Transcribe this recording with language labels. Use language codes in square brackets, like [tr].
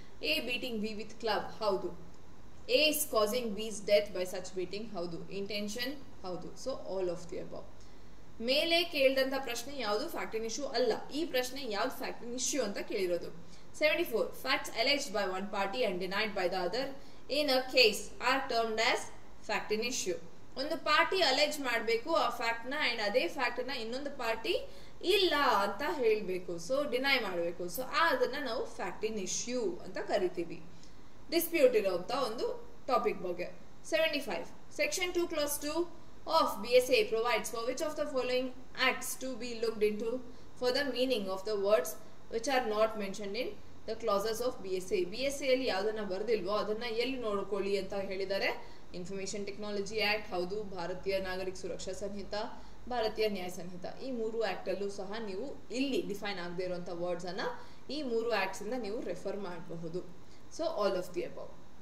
[en] A beating B with club, [kn] ಹೌದು. [en] A is causing B's death by such beating, ಹೌದು. [kn] Intention, ಹೌದು. [en] So all of the above. [kn] ಮೇಲೆ ಕೇಳಿದಂತ ಪ್ರಶ್ನೆ ಯಾವುದು fact in issue ಅಲ್ಲ. ಈ ಪ್ರಶ್ನೆ ಯಾವ್ದು ಫ್ಯಾಕ್ಟ್ ಇನ್ ಇಶ್ಯೂ ಅಂತ ಕೇಳಿರೋದು. [en] 74, facts alleged by one party and denied by the other in a case are termed as fact in issue. [kn] ಒಂದು ಪಾರ್ಟಿ ಅಲೆಜ್ ಮಾಡಬೇಕು ಆ ಫ್ಯಾಕ್ಟ್ ನ, ಅಂಡ್ ಅದೇ ಫ್ಯಾಕ್ಟ್ ನ ಇನ್ನೊಂದು ಪಾರ್ಟಿ ಇಲ್ಲ ಅಂತ ಹೇಳಬೇಕು, ಸೊ ಡಿನೈ ಮಾಡಬೇಕು. ಸೊ ಅದನ್ನ ನಾವು ಫ್ಯಾಕ್ಟ್ ಇನ್ ಇಶ್ಯೂ ಅಂತ ಕರಿತೀವಿ, ಡಿಸ್ಪ್ಯೂಟ್ ಇರೋಂತ ಒಂದು ಟಾಪಿಕ್ ಬಗ್ಗೆ. [en] 75, section 2 clause 2 of BSA provides for which of the following acts to be looked into for the meaning of the words which are not mentioned in the clauses of BSA. [kn] BSA ಅಲ್ಲಿ ಯಾವುದನ್ನ ಬರ್ದಿಲ್ವೋ ಅದನ್ನ ಎಲ್ಲಿ ನೋಡ್ಕೊಳ್ಳಿ ಅಂತ ಹೇಳಿದ್ದಾರೆ. Information technology act, ಹೌದು. ಭಾರತೀಯ ನಾಗರಿಕ ಸುರಕ್ಷಾ ಸಂಹಿತ, ಭಾರತೀಯ ನ್ಯಾಯ ಸಂಹಿತ, ಈ ಮೂರು ಆಕ್ಟ್ ಅಲ್ಲೂ ಸಹ ನೀವು ಇಲ್ಲಿ ಡಿಫೈನ್ ಆಗದೆ ಇರುವಂತ ವರ್ಡ್ಸ್ ಅನ್ನ ಈ ಮೂರು ಆಕ್ಟ್ಸ್ ಇಂದ ನೀವು ರೆಫರ್ ಮಾಡಬಹುದು. [en] So all of the above.